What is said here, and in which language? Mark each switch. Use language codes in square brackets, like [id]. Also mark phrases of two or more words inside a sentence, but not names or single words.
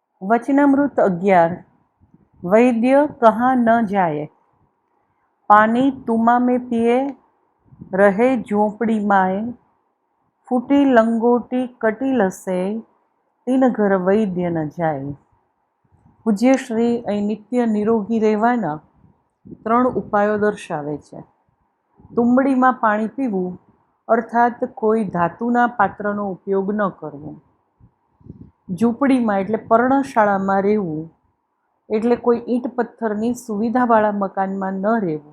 [hi] वचनामृत 11। वैद्य कहाँ न जाए। पानी तुमा में पिए, रहे झोंपड़ी माए। फूटी लंगोटी कटी लसे, तीन घर वैद्य न जाए। [gu] પૂજ્ય શ્રી અહીં નિત્ય નિરોગી રહેવાના 3 ઉપાયો દર્શાવે છે. તુંબડીમાં પાણી પીવું અર્થાત કોઈ ધાતુના પાત્રનો ઉપયોગ ન કરવો. ઝૂંપડીમાં એટલે પર્ણશાળામાં રહેવું એટલે કોઈ ઈંટ પથ્થરની સુવિધાવાળા મકાનમાં ન રહેવું.